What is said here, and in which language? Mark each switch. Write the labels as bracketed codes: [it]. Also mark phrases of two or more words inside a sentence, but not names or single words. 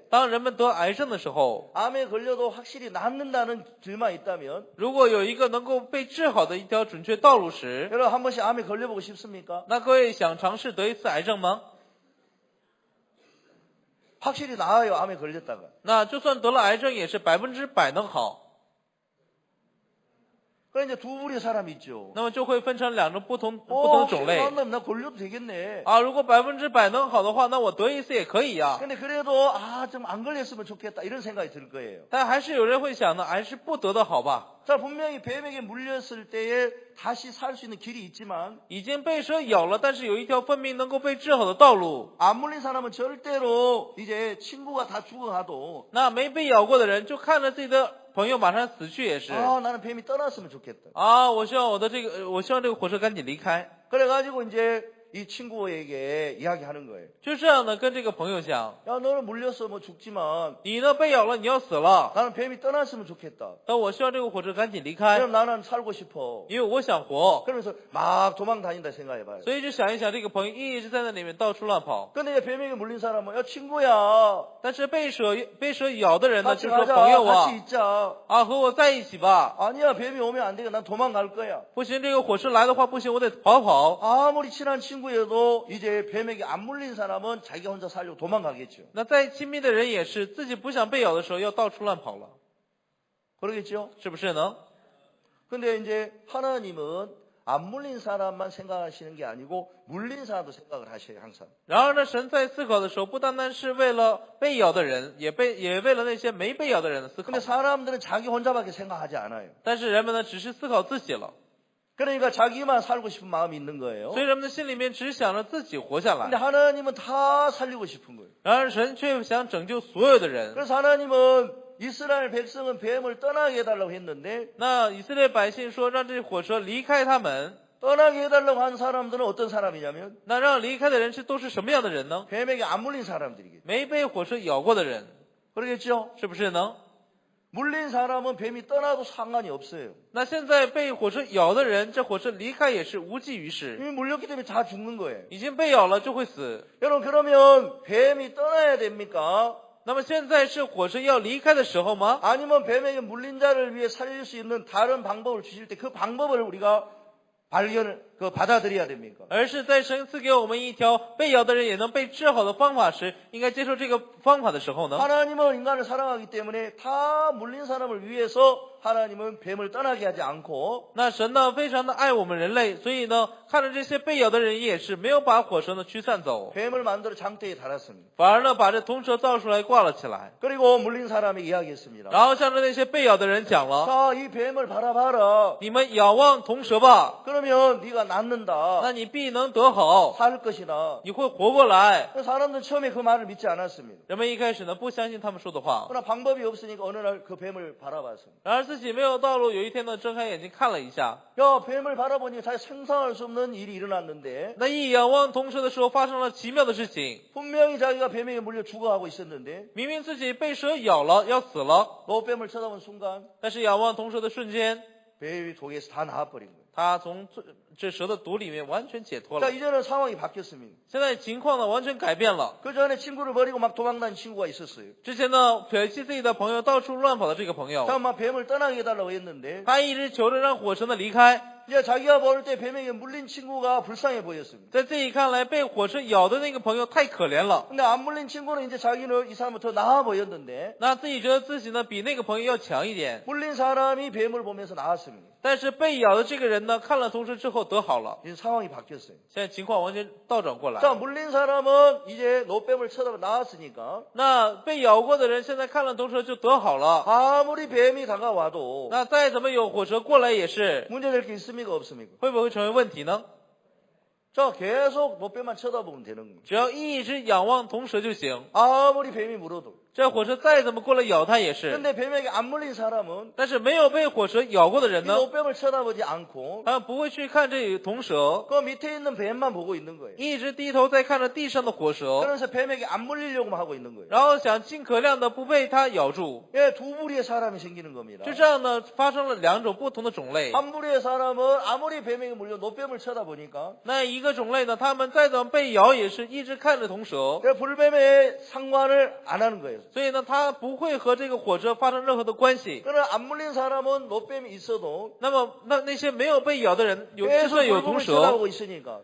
[zh] 当人们得癌症的时候， [ko] 암에 걸려도 확실히 낫는다는 길만 있다면 [zh] 如果有一个能够被治好的一条准确道路时， [ko] 여러분 한 번씩 암에 걸려보고 싶습니까? [zh] 那各位想尝试得一次癌症吗？ [ko] 확실히 나아요. 암에 걸렸다가. [zh] 那就算得了癌症，也是100%能好。 [ko] 그래 이제 두 부류의 사람이 있죠. [zh] 那么就会分成两种不同的种类 [ko] 나 걸려도 되겠네. [zh] 啊。如果100%能好的话，那我得一次也可以呀。 [ko] 근데 그래도 좀 안 걸렸으면 좋겠다 이런 생각이 들 거예요. [zh] 但还是有人会想呢，还是不得的好吧。 [ko] 자, 분명히 뱀에게 물렸을 때에 다시 살 수 있는 길이 있지만 [zh] 已经被蛇咬了，但是有一条分明能够被治好的道路。 [ko] 안 물린 사람은 절대로 이제 친구가 다 죽어가도 [zh] 那没被咬过的人，就看着自己的朋友马上死去也是 [ko] 나는 뱀이 떠났으면 좋겠다. [zh] 啊。我希望这个火车赶紧离开。 [ko] 그래가지고 이제 이 친구에게 이야기하는 거예요. [zh] 就这样呢，跟这个朋友讲， [ko] 야, 너는 물렸어 뭐 죽지만 [zh] 你呢被咬了，你要死了， [ko] 나는 뱀이 떠났으면 좋겠다. [zh] 但我希望这个火车赶紧离开， [ko] 그럼 나는 살고 싶어. [zh] 因为我想活。 [ko] 그러면서 막 도망 다닌다 생각해봐요. [zh] 所以就想一想，这个朋友一直在那里面到处乱跑。 [ko] 근데 이제 뱀에게 물린 사람은 야 친구야 [zh] 但是被蛇咬的人呢， [ko] 같이 [zh] 就说 [ko] 가자 [zh] 朋友 [ko] 같이 [zh] 啊， [ko] 있자. [zh] 啊和我在一起吧。 [ko] 아니야 뱀이 오면 안 되겠다. 난 도망갈 거야. [zh] 不行，这个火车来的话不行，我得跑。 [ko] 아무리 친한 친구여도 이제 뱀에게 안 물린 사람은 자기가 혼자 살려고 도망가겠죠. [zh] 那再亲密的人也是，自己不想被咬的时候要到处乱跑了， [ko] 그러겠죠? [zh] 是不是呢？ [ko] 근데 이제 하나님은 안 물린 사람만 생각하시는 게 아니고 물린 사람도 생각을 하셔요 항상. [zh] 然而呢，神在思考的时候，不单单是为了被咬的人，也为了那些没被咬的人的思考 [ko] 근데 。 사람들은 자기 혼자밖에 생각하지 않아요. [zh] 但是人们呢，只是思考自己了， [ko] 그러니까 자기만 살고 싶은 마음이 있는 거예요. [zh] 所以人们的心里面只想着自己活下 [ko] 근데 [zh] 来。 [ko] 하나님은 다 살리고 싶은 거예요. [zh] 然而神却想拯救所有的人。 [ko] 그래서 하나님은 이스라엘 백성은 뱀을 떠나게 해달라고 했는데 [zh] 那以色列百姓说让这火车离开他们， [ko] 떠나게 해달라고 한 사람들은 어떤 사람이냐면 [zh] 那让离开的人都是什么样的人呢？ [ko] 뱀에게 안 물린 사람들이겠죠. [zh] 没被火车咬过的人， [ko] 그러겠죠? [zh] 是不是呢？ [ko] 물린 사람은 뱀이 떠나도 상관이 없어요. [zh] 那现在被火车咬的人，这火车离开也是无济于事， [ko] 이미 물렸기 때문에 다 죽는 거예요. [zh] 已经被咬了就会死。 [ko] 여러분 그러면 뱀이 떠나야 됩니까? [zh] 那么现在是火车要离开的时候吗？ [ko] 아니면 뱀에게 물린 자를 위해 살릴 수 있는 다른 방법을 주실 때 그 방법을 우리가 받아들여야 됩니까? [zh] 而是在神赐给我们一条被咬的人也能被治好的方法时，应该接受这个方法的时候呢？ [ko] 하나님은 인간을 사랑하기 때문에 다 물린 사람을 위해서 하나님은 뱀을 떠나게 하지 않고 [zh] 那神呢非常的爱我们人类，所以呢看着这些被咬的人也是没有把火蛇呢驱散走， [ko] 뱀을 만들어 장대에 달았습니다. [zh] 反而呢把这铜蛇造出来挂了起来， [ko] 그리고 물린 사람이 이야기했습니다. [zh] 然后向着那些被咬的人讲了： [ko] 자, 이 뱀을 바라봐라. [zh] 你们仰望铜蛇吧， [ko] 그러면 네가 낫는다. [zh] 那你必能得好， [ko] 살 것이다. [zh] 你会活过来。 [ko] 사람들은 처음에 그 말을 믿지 않았습니다. [zh] 人们一开始呢不相信他们说的话， [ko] 그러나 방법이 없으니까 어느 날 그 뱀을 바라봤습니다. [zh] 然而自己没有道路，有一天呢睁开眼睛看了一下， [ko] 야, 뱀을 바라보니 잘 상상할 수 없는 일이 일어났는데 [zh] 那一仰望铜蛇的时候发生了奇妙的事情， [ko] 분명히 자기가 뱀에게 물려 죽어가고 있었는데 [zh] 明明自己被蛇咬了要死了， [ko] 노뱀을 쳐다본 순간 [zh] 但是仰望铜蛇的瞬间， [ko] 뱀이 독에서 다 나와버린 거예요. [zh] 他从这蛇的毒里面完全解脱 [ko] 자, [zh] 了。 [ko] 이제는 상황이 바뀌었습니다. [zh] 现在情况呢完全改变了。 [ko] 그 전에 친구를 버리고 막 도망다닌 친구가 있었어요. [zh] 之前呢撇弃自己的朋友到处乱跑的这个朋友， [ko] 자, 막 뱀을 떠나게 해달라고 했는데 [zh] 他一直求着让火蛇呢离开。 [ko] 이제 자기가 볼 때 뱀에게 물린 친구가 불쌍해 보였습니다. [zh] 在自己看来，被火车咬的那个朋友太可怜了。 [ko] 근데 안 물린 친구는 이제 자기는 이 사람은 더 나아 보였는데 [zh] 那自己觉得自己呢比那个朋友要强一点， [ko] 물린 사람이 뱀을 보면서 나았습니다. [zh] 但是被咬的这个人呢看了铜蛇之后得好了。 [ko] 이제 상황이 바뀌었어요. [zh] 现在情况完全倒转过来。 [ko] 자, 물린 사람은 이제 노뱀을 쳐다보고 나았으니까 [zh] 那被咬过的人现在看了铜蛇就得好了。 [ko] 아무리 뱀이 다가와도 [zh] 那再怎么有火蛇过来也是， [ko] 문제될 게 있습니까 없습니까? [zh] 会不会成为问题呢？ [ko] 자, 계속 노뱀만 쳐다보면 되는 거예요. [zh] 只要一直仰望铜蛇就行。 [ko] 아무리 뱀이 물어도. [zh] 这火车再怎么过来咬它也是。 [ko] 근데 뱀에게 안 물린 사람은 [zh] 但是没有被火蛇咬过的 [ko] 이 [zh] 人呢， [ko] 노뱀을 쳐다보지 않고 [zh] 他不会去看这铜蛇， [ko] 그 밑에 있는 뱀만 보고 있는 거예요. [zh] 一直低头在看着地上的火蛇， [ko] 그래서 뱀에게 안 물리려고만 하고 있는 거예요. [zh] 然后想尽可量的不被它咬住。 [ko] 예, 두 부류의 사람이 생기는 겁니다. [zh] 就这样呢，发生了两种不同的种类。 [ko] 한 부류의 사람은 아무리 뱀에게 물려 노뱀을 쳐다보니까 [zh] 那一个种类呢，他们再怎么被咬，也是一直看着铜蛇， [ko] 그 불뱀에 상관을 안 하는 거예요. [zh] 所以呢，他不会和这个火车发生任何的关系。 [ko] 그러나 안 물린 사람은 노뱀이 있어도 [zh] 那么，那些没有被咬的人，就 [ko] 계속 [zh] 算有铜 [ko] 불뱀을 [zh] 蛇， [ko] 쳐다보고 있으니까